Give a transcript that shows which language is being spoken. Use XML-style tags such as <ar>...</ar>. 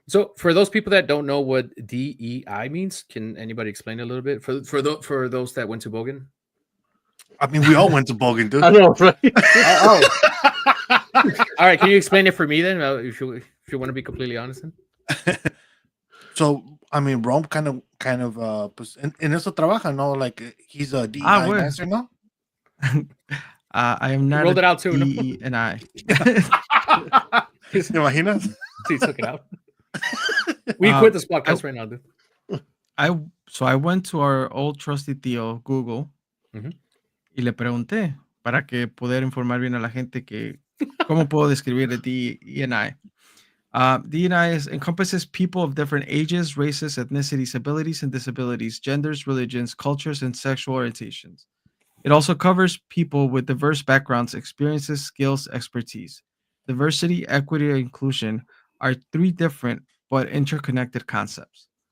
<en>So, for those people that don't know what DEI means, can anybody explain a little bit for those that went to Bogan? I mean, we all went to Bogan, dude. I know, right? Oh, all right. Can you explain it for me then, if you want to be completely honest? Then? So I mean, Rome kind of</en> <es>pues, en eso trabaja, no?</es> <en>Like he's a DEI Ah, well. master now. I am not rolled it out too, no? DE and I.</en> <es>¿Te imaginas?</es> <en>He took it out. We quit this podcast I- right now, dude. I went to our old trusty tío Google Ujú.</en> <es>y le pregunté para que poder informar bien a la gente que cómo puedo describir el DE&I.</es> <en>DE&I encompasses people of different ages, races, ethnicities, abilities, and disabilities, genders, religions, cultures, and sexual orientations. It also covers people with diverse backgrounds, experiences, skills, expertise. Diversity, equity, and inclusion are three different but interconnected concepts.</en>